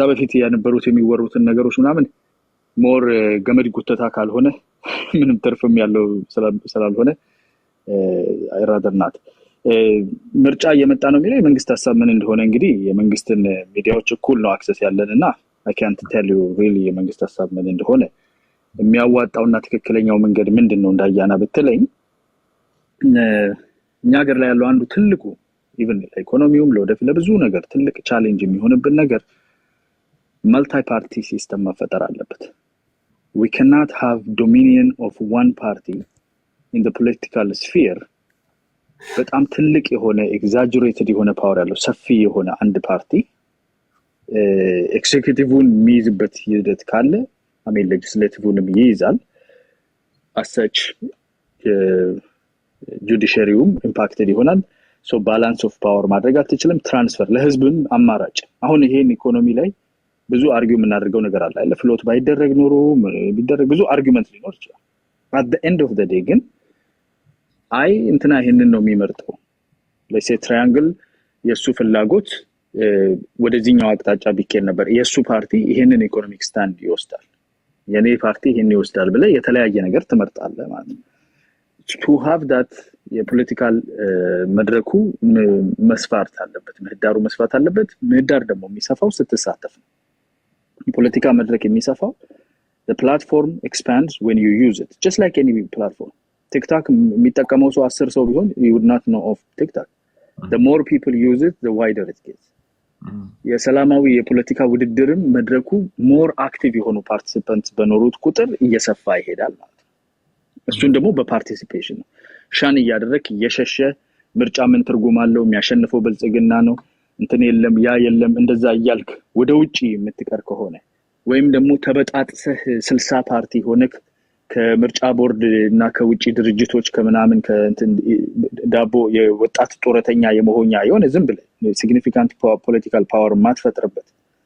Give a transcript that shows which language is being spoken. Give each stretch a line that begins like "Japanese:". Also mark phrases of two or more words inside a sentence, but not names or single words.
Amharic: በፊት የነበሩት የሚወሩትን ነገሮች ምናምን ሞር ገመድ ጉተታ ካልሆነ ምንም ትርፍም ያለው ስላልሆነ አይራደርናት ምርጫ እየመጣ ነው የሚለው የመንግስት ሀሳብ ምን እንደሆነ እንግዲህ የመንግስትን ሚዲያዎች እኩል ነው አክሰስ ያለን እና
English: I can't tell you really
Amharic: የመንግስት ሀሳብ ምን እንደሆነ የሚያዋጣውና ትክክለኛው መንገድ ምንድነው እንዳያና በተለይ እኛ ሀገር ላይ ያለው አንዱ ትልቁ ኢቭን ኢኮኖሚውም ለወደፊት ለብዙ ነገር ትልቅ ቻሌንጅ የሚሆንብን ነገር
English: multi party system
Amharic: መፈጠር አለበት።
English: We cannot have dominion of one party in the political sphere።
Amharic: በጣም ትልቅ የሆነ ኤግዛጀሬትድ የሆነ ፓወር ያለው ሰፊ የሆነ አንድ ፓርቲ ኤክሴኪዩቲቭን የሚይዝበት ሂደት ካለ አሜን ሌጅስሌቲቭንም ይይዛል። አሰች ጁዲሽሪውም ኢምፓክትድ ይሆናል።
English: so balance of power
Amharic: ማድረግ አትችልም። ትራንስፈር ለህዝብም አማራጭ አሁን ይሄን ኢኮኖሚ ላይ ብዙ አርጊው የምናደርገው ነገር አለ አይደል? ፍሎት ባይደረግ ኖሮ ቢደረግ ብዙ አርጊውመንት ሊኖር ይችላል።
English: at the end of the day
Amharic: ግን አይ እንትና ይሄንን ነው የሚመርጠው ለሴ ትራያንግል የሱ ፍላጎት ወደዚህኛው አቅጣጫ ቢኬድ ነበር የሱ ፓርቲ ይሄንን
English: economic stand
Amharic: ይወስዳል የኔ ፓርቲ ይሄን ይወስዳል ብለ የተለያየ ነገር ትመርጣለህ ማለት ነው።
English: to have that
Amharic: የፖለቲካል መድረኩ መስፋት አለበት፣ ምህዳሩ መስፋት አለበት። ምህዳር ደግሞ የሚሰፋው ስትሳተፍ ነው። የፖለቲካ መድረክ የሚሰፋው
English: the platform expands when you use it, just like any platform. TikTok
Amharic: የሚጠቀመው ሰው 10 ሰው ቢሆን
English: you would not know of TikTok. The more people use it, the wider it gets.
Amharic: የሰላማዊ የፖለቲካ ውድድርም መድረኩ
English: more active
Amharic: የሆኑ participants በኖሩት ቁጥር እየሰፋ ይሄዳል ማለት ነው። እሱን ደግሞ በፓርቲሲፔሽን ነው። ሻን እያደረክ እየሸሸ ምርጫ ምን ትርጉም አለው የሚያሸንፈው ብልጽግና ነው እንትን የለም ያ የለም እንደዛ እያልክ ወደ ውጪ የምትቀር ከሆነ ወይም ደግሞ ተበጣጥሰህ 60 ፓርቲ ሆነክ ከምርጫ ቦርድ እና ከውጪ ድርጅቶች ከምናምን ከእንትን ዳቦ የወጣት ጦረተኛ የመሆኛ የሆነ ዝም ብለ
English: significant political power
Amharic: ማትፈጥርበት